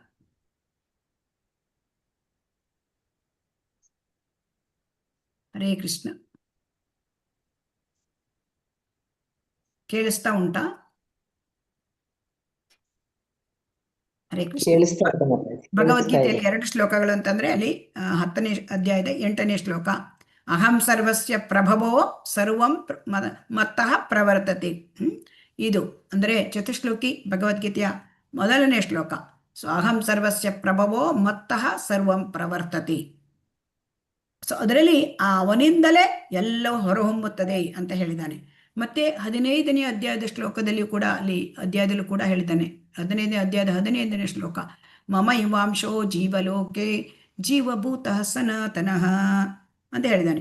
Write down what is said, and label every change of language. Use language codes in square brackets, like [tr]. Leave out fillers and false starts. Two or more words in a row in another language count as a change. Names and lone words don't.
[kn] ಹರೇ ಕೃಷ್ಣ. ಕೇಳಿಸ್ತಾ ಉಂಟಾ? ಹರೇ ಕೃಷ್ಣ. ಭಗವದ್ಗೀತೆಯಲ್ಲಿ 2 ಶ್ಲೋಕಗಳು ಅಂತಂದ್ರೆ ಅಲ್ಲಿ 10ನೇ ಅಧ್ಯಾಯದ 8ನೇ ಶ್ಲೋಕ, [sa] ಅಹಂ ಸರ್ವಸ್ಯ ಪ್ರಭವೋ ಸರ್ವಂ ಮತ್ತಃ ಪ್ರವರ್ತತೆ. [kn] ಇದು ಅಂದರೆ ಚತುಶ್ಲೋಕಿ ಭಗವದ್ಗೀತೆಯ 1ನೇ ಶ್ಲೋಕ. [sa] ಸೊ ಅಹಂ ಸರ್ವಸ್ಯ ಪ್ರಭವೋ ಮತ್ತಃ ಸರ್ವಂ ಪ್ರವರ್ತತೆ. [kn] ಸೊ ಅದರಲ್ಲಿ ಅವನಿಂದಲೇ ಎಲ್ಲವೂ ಹೊರಹೊಮ್ಮುತ್ತದೆ ಅಂತ ಹೇಳಿದ್ದಾನೆ. ಮತ್ತೆ 15ನೇ ಅಧ್ಯಾಯದ ಶ್ಲೋಕದಲ್ಲಿಯೂ ಕೂಡ ಅಧ್ಯಾಯದಲ್ಲೂ ಕೂಡ ಹೇಳಿದ್ದಾನೆ. 15ನೇ ಅಧ್ಯಾಯದ 15ನೇ ಶ್ಲೋಕ, [sa] ಮಮ ಇವಾಂಶೋ ಜೀವಲೋಕೆ ಜೀವಭೂತಃ ಸನಾತನಃ [kn] ಅಂತ ಹೇಳಿದ್ದಾನೆ.